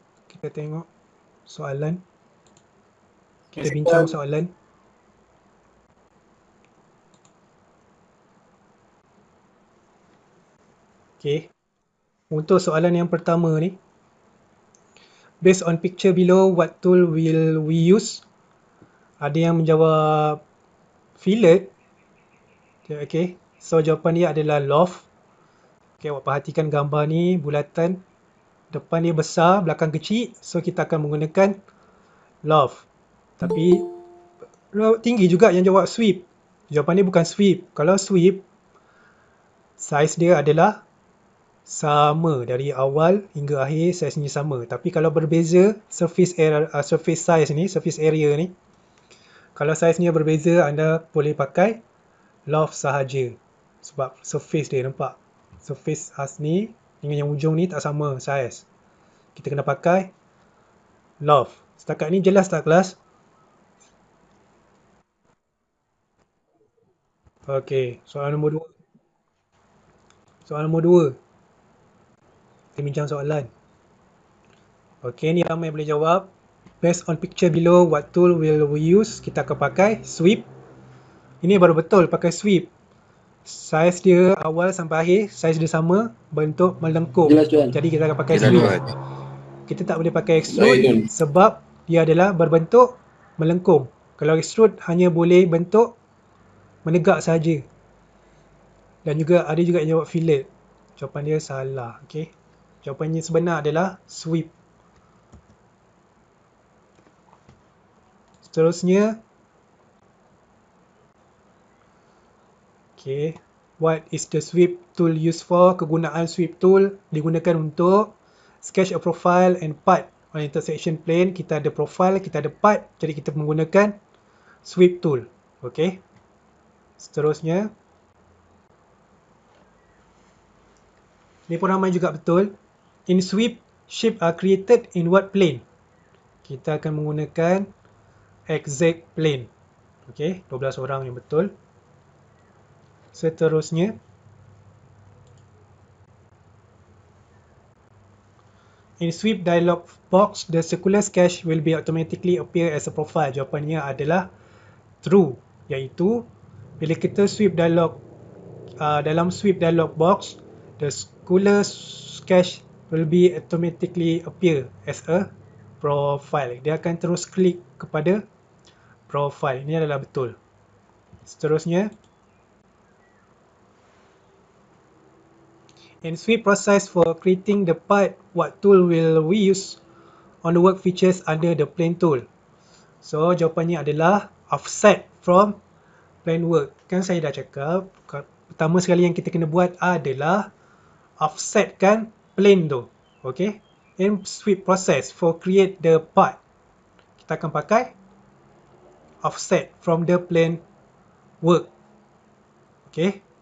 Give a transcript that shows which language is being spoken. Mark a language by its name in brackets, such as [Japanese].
[Malay] Kita tengok soalan. Kita bincang soalan. Okey. Untuk soalan yang pertama ni. [English] Based on picture below, what tool will we use? [Malay] Ada yang menjawab fillet. Okey. So, jawapan dia adalah loft. Okey, awak perhatikan gambar ni, bulatan. Depan dia besar, belakang kecil. So, kita akan menggunakan loft. Tapi, tinggi juga yang jawab sweep. Jawapan dia bukan sweep. Kalau sweep, saiz dia adalah sama dari awal hingga akhir, saiznya sama. Tapi kalau berbeza surface area ni, kalau saiznya berbeza, anda boleh pakai loft sahaja. Sebab surface dia, nampak? Surface ni dengan yang ujung ni tak sama saiz. Kita kena pakai loft. Setakat ni jelas tak kelas? Okey, soalan nombor 2. Soalan nombor 2. Kita bincang soalan. Okey, ni ramai boleh jawab. [English] Based on picture below, what tool will we use? [Malay] Kita akan pakai sweep. Ini baru betul pakai sweep. Saiz dia awal sampai akhir, saiz dia sama, bentuk melengkung. Jelas, Tuan. Jadi kita akan pakai Jelas, sweep. Tuan. Kita tak boleh pakai extrude Baik. sebab dia adalah berbentuk melengkung. Kalau extrude hanya boleh bentuk menegak saja. Dan juga ada juga yang jawab fillet. Jawapan dia salah. Okey. Jawapannya sebenar adalah sweep. Seterusnya. Okey. [English] What is the sweep tool used for? [Malay] Kegunaan [English] sweep tool [Malay] digunakan untuk [English] sketch a profile and part on intersection plane. [Malay] Kita ada profile, kita ada part. Jadi kita menggunakan sweep tool. Okey. Seterusnya. Ini pun ramai juga betul. [English] In sweep, shape are created in what plane? [Malay] Kita akan menggunakan exact plane. Okey, 12 orang yang betul. Seterusnya. [English] In sweep dialog box, the circular sketch will be automatically appear as a profile. [Malay] Jawapannya adalah true. Iaitu, bila kita [English] sweep dialog, [Malay] dalam [English] sweep dialog box, the circular sketch will be automatically appear as a profile. [Malay] Dia akan terus klik kepada profile. Ini adalah betul. Seterusnya, [English] in sweep process for creating the part, what tool will we use on the work features under the plane tool? [Malay] So, jawapannya adalah offset from plane work. Kan saya dah cakap, pertama sekali yang kita kena buat adalah offsetkan plane tu. [English] Okay. In sweep process for create the part, [Malay] kita akan pakai [English] offset from the plane work. Okay.